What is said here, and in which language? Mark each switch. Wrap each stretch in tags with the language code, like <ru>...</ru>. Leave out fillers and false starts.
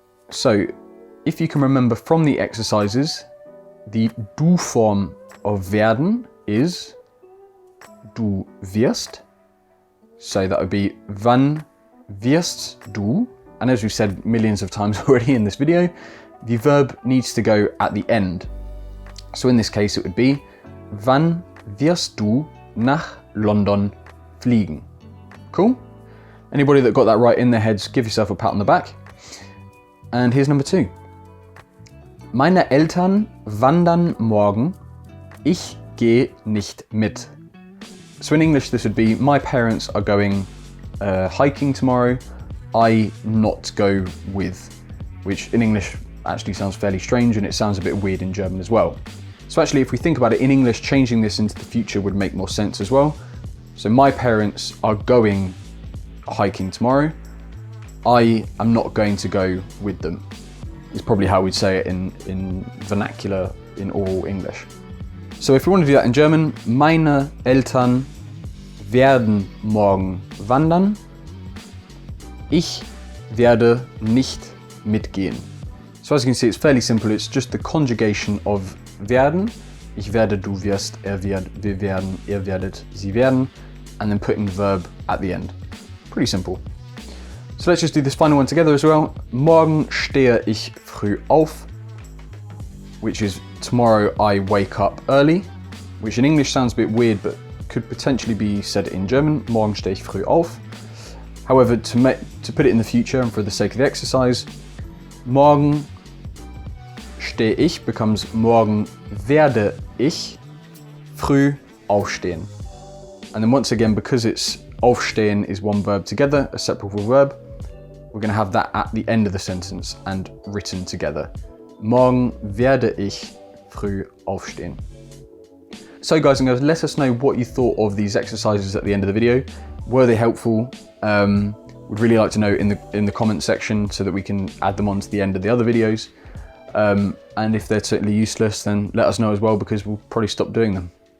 <en>So if you can remember from the exercises, the du form of werden is</en> <de>du wirst.</de> <en>So that would be</en> <de>wann wirst du?</de> <en>And as we've said millions of times already in this video, the verb needs to go at the end. So in this case it would be</en> <de>wann wirst du nach London fliegen?</de> <en>Cool? Anybody that got that right in their heads, give yourself a pat on the back. And here's number 2.</en> <de>Meine Eltern wandern morgen. Ich gehe nicht mit.</de> <en>So in English this would be, my parents are going hiking tomorrow. I not go with, which in English actually sounds fairly strange and it sounds a bit weird in German as well. So actually if we think about it in English, changing this into the future would make more sense as well. So my parents are going hiking tomorrow. I am not going to go with them. Is probably how we'd say it in vernacular, in oral English. So if we want to do that in German,</en> <de>meine Eltern werden morgen wandern. Ich werde nicht mitgehen.</de> <en>So as you can see, it's fairly simple. It's just the conjugation of werden.</en> <de>Ich werde, du wirst, wird, wir werden, ihr werdet, sie werden,</de> <en>and then putting the verb at the end. Pretty simple. So let's just do this final one together as well.</en> <de>Morgen stehe ich früh auf,</de> <en>which is tomorrow I wake up early, which in English sounds a bit weird, but could potentially be said in German.</en> <de>Morgen stehe ich früh auf.</de> <en>However, to put it in the future and for the sake of the exercise,</en> <de>morgen stehe ich</de> <en>becomes</en> <de>morgen werde ich früh aufstehen.</de> <en>And then once again, because it's aufstehen is one verb together, a separable verb, we're going to have that at the end of the sentence and written together.</en> <de>Morgen werde ich früh aufstehen.</de> <en>So guys and girls, let us know what you thought of these exercises at the end of the video. Were they helpful? Would really like to know in the comment section so that we can add them on to the end of the other videos. And if they're totally useless, then let us know as well, because we'll probably stop doing them.</en>